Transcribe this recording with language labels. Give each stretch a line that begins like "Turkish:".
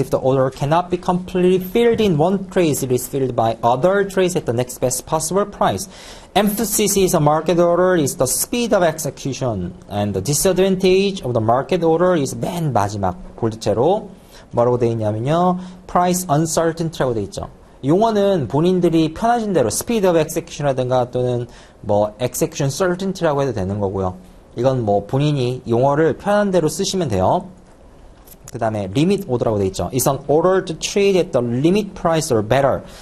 English: If the order cannot be completely filled in one trade, it is filled by other trades at the next best possible price. Emphasis is a market order is the speed of execution, and the disadvantage of the market order is
Korean: 맨 마지막 볼드체로 뭐라고 되어 있냐면요. Price uncertainty라고 되어 있죠. 용어는 본인들이 편하신 대로 speed of execution이라든가 또는 뭐 execution certainty라고 해도 되는 거고요. 이건 뭐 본인이 용어를 편한 대로 쓰시면 돼요. 그 다음에 limit order라고 돼 있죠.
English: It's an order to trade at the limit price or better.